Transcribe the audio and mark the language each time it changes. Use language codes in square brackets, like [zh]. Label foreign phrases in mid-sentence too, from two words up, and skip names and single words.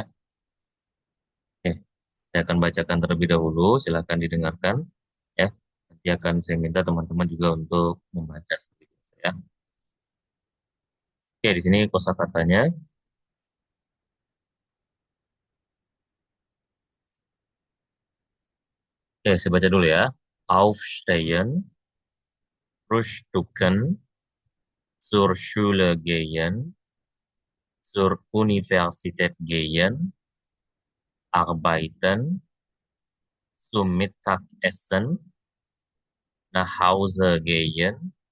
[id] Oke, saya akan bacakan terlebih dahulu, silakan didengarkan ya. Nanti akan saya minta teman-teman juga untuk membaca ya. Oke, di sini kosakatanya. Oke, saya baca dulu ya. [de] Aufstehen, Frühstücken, zur Schule gehen, zur Universität gehen, arbeiten, zum Mittagessen, nach Hause gehen,